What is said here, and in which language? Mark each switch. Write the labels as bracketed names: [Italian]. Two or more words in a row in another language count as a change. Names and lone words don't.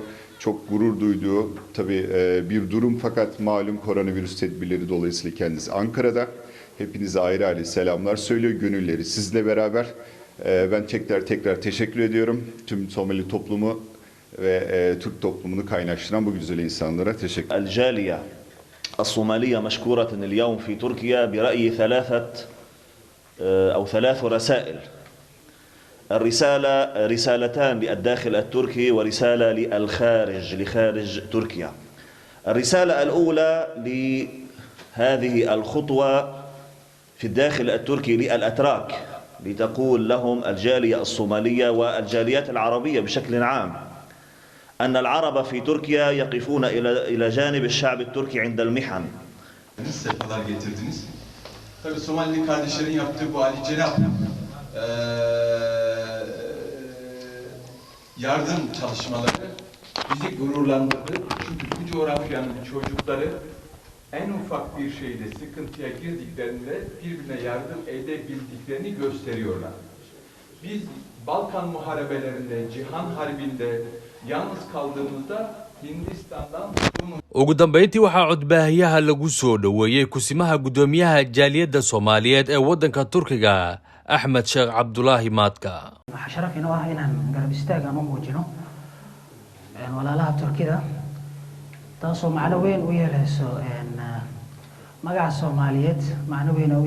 [Turkish] Çok gurur duyduğu tabii bir durum fakat malum koronavirüs tedbirleri dolayısıyla kendisi Ankara'da. Hepinize ayrı ayrı selamlar söylüyor. Gönülleri sizle beraber. Ben tekrar teşekkür ediyorum. Tüm Somali toplumu ve Türk toplumunu kaynaştıran bu güzel insanlara teşekkür ederim. [Arabic] الجالية الصومالية مشكورة اليوم في تركيا برأيي ثلاث رسائل. الرسالة رسالتان للداخل التركي ورسالة للخارج لخارج تركيا. الرسالة الأولى لهذه الخطوة في الداخل التركي للأتراك لتقول لهم الجالية الصومالية والجاليات العربية بشكل عام أن العرب في تركيا يقفون إلى جانب الشعب التركي عند المحن. [Turkish] Sefalar getirdiniz. Tabii Somalili kardeşlerin yaptığı bu Ali Cenap yardım çalışmaları bizi gururlandırdı. Çünkü bu coğrafyanın çocukları en ufak bir şeyde sıkıntıya girdiklerinde birbirine yardım edebildiklerini gösteriyorlar. Biz Balkan muharebelerinde, Cihan Harbi'nde yalnız kaldığımızda Hindistan'dan [Somali] ugu dambeyntii waxaa codbaahiyaha lagu soo dhoweeyey kusimaha guddoomiyaha jaaliyadda Soomaaliyeed ee waddanka Turkiga Axmed Sheekh Cabdulaahi Maadka. waxaa sharaf inoo ah inaan garab istaagan u muujino walaalaha Turkida taasoo macno weyn u yeelayso magaca Soomaaliyeed macno weyn u